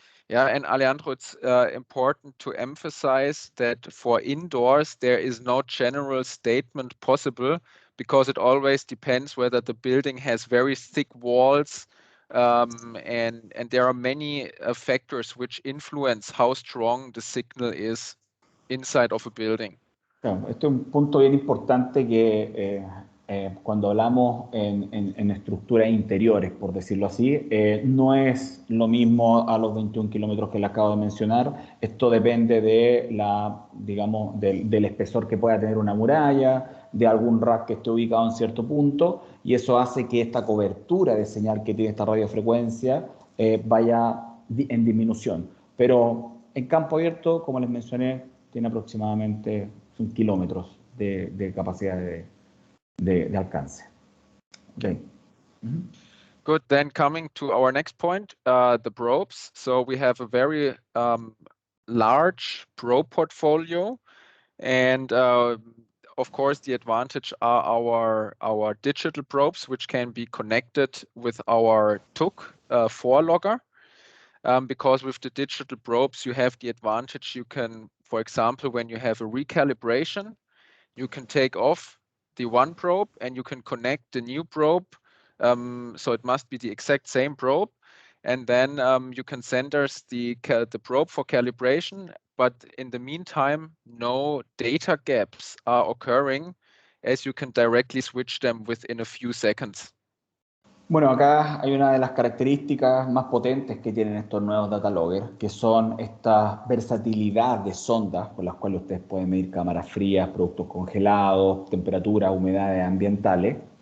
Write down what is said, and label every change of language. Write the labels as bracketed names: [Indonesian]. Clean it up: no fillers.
[English] Yeah, and Alejandro, it's important to emphasize that for indoors, there is no general statement possible, because it always depends whether the building has very thick walls, and there are many factors which influence how strong the signal is inside of a building. [Spanish] Claro, este es un punto bien importante que cuando hablamos en estructuras interiores, por decirlo así, no es lo mismo a los 21 kilómetros que le acabo de mencionar. Esto depende de digamos, del espesor que pueda tener una muralla, de algún rack que esté ubicado en cierto punto, y eso hace que esta cobertura de señal que tiene esta radiofrecuencia vaya en disminución. Pero en campo abierto, como les mencioné, tiene aproximadamente kilómetros de capacidad de alcance. [English] Okay. Good. Then coming to our next point, the probes. So we have a very large probe portfolio, and of course the advantage are our digital probes, which can be connected with our TUC forelogger. Because with the digital probes, you have the advantage. You can, for example, when you have a recalibration, you can take off the one probe and you can connect the new probe. So it must be the exact same probe. And then you can send us the probe for calibration. But in the meantime, no data gaps are occurring, as you can directly switch them within a few seconds. [Spanish] Bueno, acá hay una de las características más potentes que tienen estos nuevos data loggers, que son esta versatilidad de sondas con las cuales ustedes pueden medir cámaras frías, productos congelados, temperaturas, humedades ambientales.